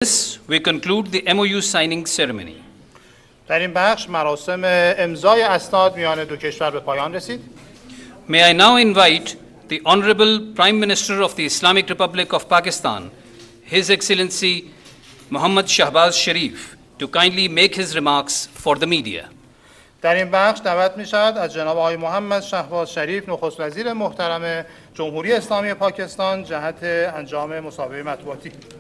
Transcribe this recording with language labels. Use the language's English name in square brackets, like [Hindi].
[English] This, we conclude the MOU signing ceremony. [Persian] در این بخش مراسم امضای اسناد میان دو کشور به پایان رسید. [English] May I now invite the Honorable Prime Minister of the Islamic Republic of Pakistan, His Excellency Muhammad Shahbaz Sharif, to kindly make his remarks for the media. [Persian] در این بخش دعوت می شود از جناب آقای محمد شهباز شریف نخست وزیر محترم جمهوری اسلامی پاکستان جهت انجام مصاحبه مطبوعاتی.